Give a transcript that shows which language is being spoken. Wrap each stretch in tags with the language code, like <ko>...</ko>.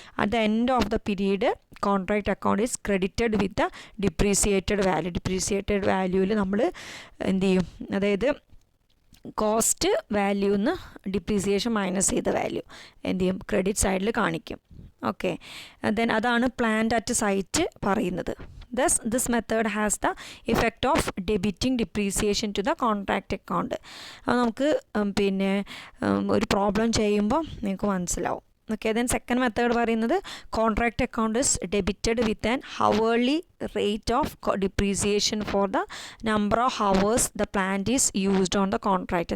<en>At the end of the period contract account is credited with the depreciated value.</en> <ml>Depreciated വാല്യൂവിൽ നമ്മൾ എന്ത് ചെയ്യും, അതായത് cost വാല്യൂന്ന് depreciation minus ചെയ്ത value എന്ത് ചെയ്യും, ക്രെഡിറ്റ് സൈഡിൽ കാണിക്കും. ഓക്കെ, ദെൻ അതാണ് പ്ലാന്റ് അറ്റ് സൈറ്റ് പറയുന്നത്.</ml> <en>Thus, this method has the effect of debiting depreciation to the contract account.</en> <ml>അപ്പോൾ നമുക്ക് പിന്നെ ഒരു പ്രോബ്ലം ചെയ്യുമ്പോൾ നിങ്ങൾക്ക് മനസ്സിലാവും.</ml> <en>okay, then second method</en> <ml>പറയുന്നത്</ml> <en>Contract account is debited with an hourly rate of depreciation for the number of hours the plant is used on the contract.</en>